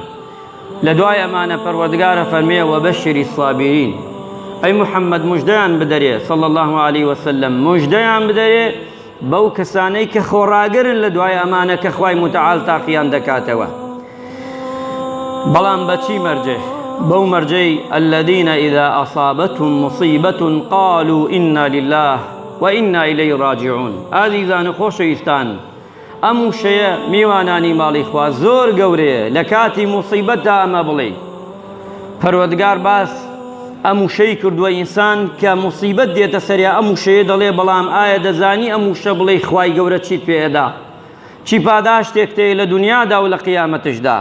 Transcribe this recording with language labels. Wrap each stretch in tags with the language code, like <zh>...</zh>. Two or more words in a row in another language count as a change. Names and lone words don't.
<ckb>لە دوای ئەمانە پەروەردگارە فەرمێ</ckb> <ar>وەبەشری الصابرین،</ar> <ckb>ئەی محەممەد موژدەیان بدەرێ</ckb> <ar>صلی الله عليه وسلم،</ar> <ckb>موژدەیان بدەرێ بەو کەسانەی کە خۆڕاگەرن لە دوای ئەمانە کە خوای متعال تاقییان دەکاتەوە. بەڵام بەچی مەرجێ؟ بەو مەرجەی</ckb> <ar>الذين إذا أصابتهم مصيبة قالوا إنا لله وإنا إليه راجعون.</ar> <ckb>ئازیزان و خۆشەویستان، ئەم وشەیە میوانانی ماڵی خوا زۆر گەورەیە. لە کاتی موسیبەتدا ئەمە بڵێ پەروەردگار باس ئەم وشەی کردووە ئینسان کە موسیبەت دێتە سەریا ئەم وشەیە دەڵێ بەڵام ئایا دەزانی ئەم وشە بڵێ خوای گەورە چیت پێدا، چی پاداشتێک تێ لە دنیادا و لە قیامەتشدا.</ckb>